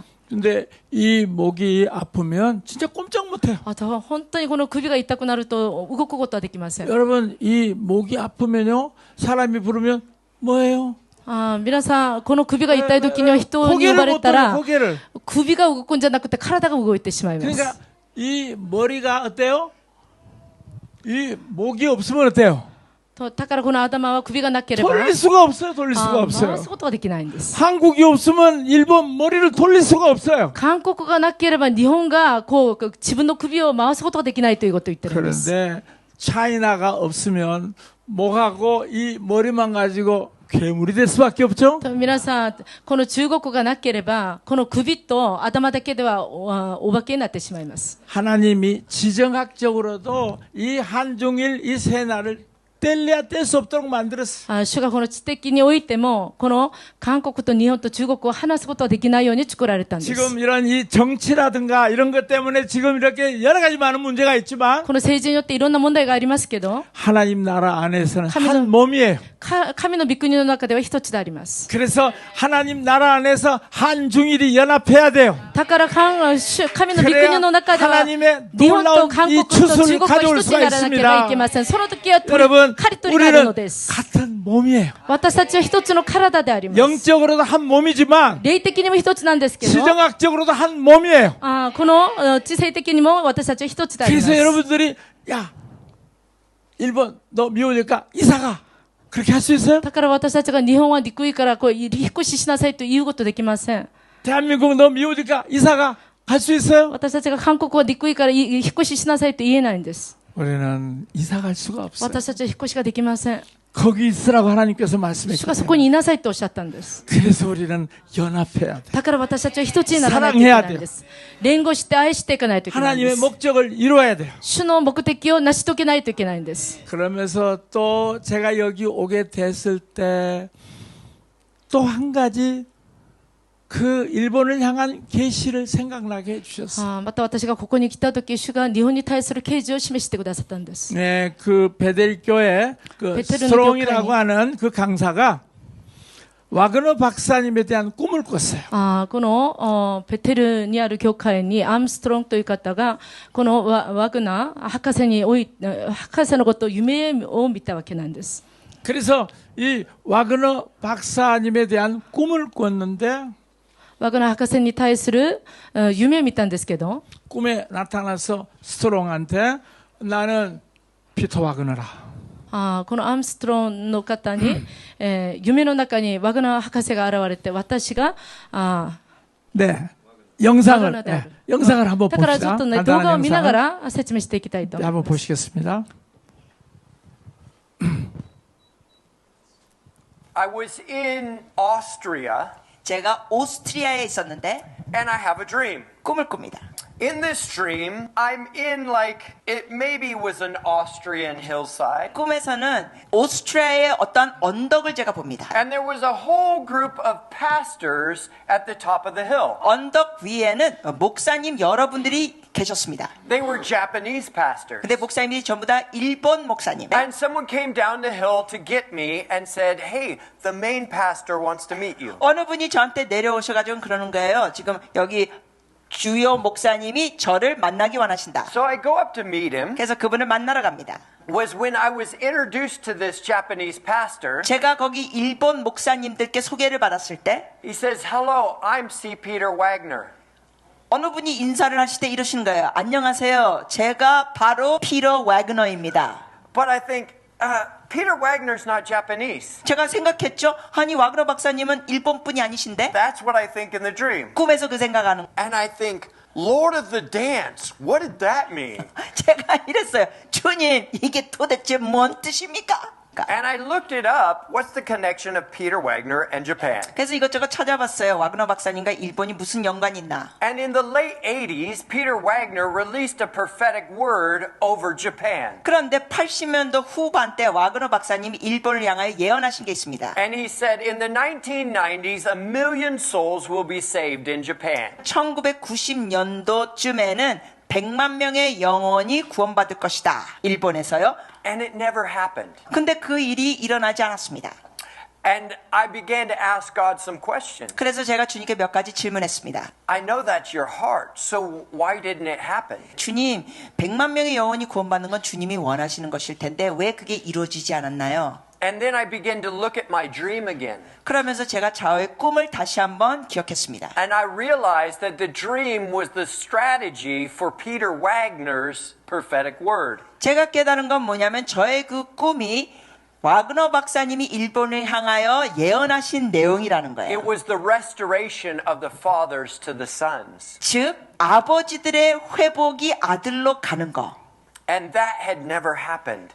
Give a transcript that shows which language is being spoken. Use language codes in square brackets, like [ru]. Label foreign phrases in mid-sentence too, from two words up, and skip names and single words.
[ko] 근데 이 목이 아프면 진짜 꼼짝 못해요. [ja] 本当にこの首が痛くなると動くことはできません。 [ko] 여러분 이 목이 아프면요 사람이 부르면 뭐예요? [ja] 皆さんこの首が痛い時には人に呼ばれたら [ko] 고개를 [ja] 首が動くんじゃなくて体が動いてしまいます。 [ko] 그러니까 이 머리가 어때요? 이 목이 없으면 어때요? [ja] だからこの頭は首がなければ [ko] 돌릴 수가 없어요. 돌릴 수가 [ja] 回 [ko] 없어요. [ja] すことができないんです。 [ko] 한국이 없으면 일본 머리를 돌릴 수가 없어요. [ja] 韓国がなければ日本がこう自分の首を回すことができないということを言ってるんです。 [ko] 그런데 차이나가 없으면 목하고 이 머리만 가지고 괴물이 될 수밖에 없죠. [ja] 皆さんこの中国がなければこの首と頭だけではお化けになってしまいます。 [ko] 하나님이 지정학적으로도 이 한중일 이 세 나라를 뗄래야 뗄 수 없도록 만들었어요. [ja] 主がこの知的においても、この韓国と日本と中国を話すことはできないように作られたんです。 [ko] 지금 이런 이 정치라든가 이런 것 때문에 지금 이렇게 여러 가지 많은 문제가 있지만 [ja] この政治によっていろんな問題がありますけど、 [ko] 하나님 나라 안에서는 하나님- 한 몸이에요. [ja] 神の御国の中では一つであります。 [ko] 그래서 하나님 나라 안에서 한중일이 연합해야 돼요. [ja] だから神の御国の中では [ko] 하나님의 [ja] 日本と [ko] 놀라운 [ja] 韓 [ko] 이 [ja] 国と中 [ko] 추수를 [ja] 国は [ko] 가져올 [ja] 一つに [ko] 수가 [ja] ならなければいけ [ko] 있습니다. [ja] ません。その時は [ko] 여러분, [ja] 刈り取りがあるの [ko] 우리는 [ja] です。 [ko] 같은 몸이에요. [ja] 私たちは一つの体であります。 [ko] 영적으로도 한 몸이지만 [ja] 霊的にも一つなんですけど、 [ko] 지정학적으로도 한 몸이에요. [ja] この知性的にも私たちは一つであります。 [ko] 그래서 여러분들이 야 일본 너 미워질까 이사가 그렇게 할 수 있어요? [ja] だから私たちが日本は憎いからこう引っ越ししなさいと言うことできません。 [ko] 대한민국 너 미워질까 이사가 할 수 있어요? [ja] 私たちが韓国は憎いから引っ越ししなさいと言えないんです。 [ko] 우리는 이사 갈 수가 없어요. [ja] 私たちは引っ越しができません。 [ko] 거기 있으라고 하나님께서 [ja] 主が [ko] 말씀했거든요. [ja] そこにいなさいとおっしゃったんです。 [ko] 그래서 우리는 연합해야 돼. [ja] だから私たちは一つにならないといけないんです。連合して愛していかないといけないんで [ko] 하나님의 [ja] す。 [ko] 목적을 이루어야 돼요. [ja] 主の目的を成し遂げないといけないんです。 [ko] 그러면서 또 제가 여기 오게 됐을 때 또 한 가지 그 일본을 향한 계시를 생각나게 해주셨어요. [ja] また私がここに来た時、主が日本に対する啓示を示してくださったんです。 [ko] 네, 그 베델 교회 그 베테르 스트롱이라고 교회니. 하는 그 강사가 와그너 박사님에 대한 꿈을 꿨어요. [ja] このベテルにある教会にアームストロングという方がこのワグナー博士のことを夢を見たわけなんです。 [ko] 그래서 이 와그너 박사님에 대한 꿈을 꿨는데 [ja] ワグナー博士に対する夢を見たんですけど、 [ko] 꿈에 나타나서 스트롱한테 나는 피터 와그너라. [ja] このアームストロングの方に、夢の中にワグナー博士が現れて、私が [ko] 네, 영상을 와그너 대 네, 영상을 한번 [ja] だからちょ [ko] 봅시다. [ja] っとね、動 [ko] 간단한 [ja] 画を見なが [ko] 영상을. [ja] ら説明していきたいと [ko] 네, [ja] 思い [ko] 한번 [ja] ます。 [ko] 보시겠습니다. [en] I was in Austria [ko] 제가 오스트리아에 있었는데 [en] and I have a dream. [ko] 꿈을 꿉니다. [en] In this dream, I'm in like, it maybe was an Austrian hillside. [ko] 꿈에서는 오스트리아의 어떤 언덕을 제가 봅니다. [en] And there was a whole group of pastors at the top of the hill. [ko] 언덕 위에는 목사님 여러분들이 계셨습니다. [en] They were Japanese pastors. [ko] 근데 목사님이 전부 다 일본 목사님. [en] And someone came down the hill to get me and said, hey, the main pastor wants to meet you. [ko] 어느 분이 저한테 내려오셔가지고 그러는 거예요. 지금 여기 주요 목사님이 저를 만나기 원하신다. [en] So I go up to meet him. [ko] 그래서 그분을 만나러 갑니다. [en] Was when I was introduced to this Japanese pastor. [ko] 제가 거기 일본 목사님들께 소개를 받았을 때 He says, hello, I'm C. Peter Wagner. 어느 분이 인사를 하실 때 이러시는 거예요. 안녕하세요. 제가 바로 피터 와그너입니다. [en] But I think, Peter Wagner's not Japanese. [ko] 제가 생각했죠. 아니 와그너 박사님은 일본 분이 아니신데? [en] That's what I think in the dream. [ko] 꿈에서 그 생각하는. [en] And I think, Lord of the Dance, what did that mean? [ko] 제가 이랬어요. 주님, 이게 도대체 뭔 뜻입니까? [en] And I looked it up. What's the connection of Peter Wagner and Japan? [ko] 그래서 이것저것 찾아봤어요. 와그너 박사님과 일본이 무슨 연관이 있나? [en] And in the late 80s, Peter Wagner released a prophetic word over Japan. [ko] 그런데 80년도 후반 때 와그너 박사님이 일본을 향하여 예언하신 게 있습니다. [en] And he said, in the 1990s, 1 million souls will be saved in Japan. [ko] 1990년도쯤에는 100만 명의 영혼이 구원받을 것이다. 일본에서요. [en] And it never happened. [ko] 근데 그 일이 일어나지 않았습니다. [en] And I began to ask God some questions. [ko] 그래서 제가 주님께 몇 가지 질문했습니다. [en] I know that's your heart, so why didn't it happen? [ko] 주님, 100만 명의 영혼이 구원받는 건 주님이 원하시는 것일 텐데 왜 그게 이루어지지 않았나요? [en] And then I began to look at my dream again. [ko] 그러면서 제가 저의 꿈을 다시 한번 기억했습니다. [en] And I realized that the dream was the strategy for Peter Wagner's prophetic word. [ko] 제가 깨달은 건 뭐냐면 저의 그 꿈이 와그너 박사님이 일본을 향하여 예언하신 내용이라는 거예요. [en] It was the restoration of the fathers to the sons. [ko] 즉 아버지들의 회복이 아들로 가는 거. [en] And that had never happened.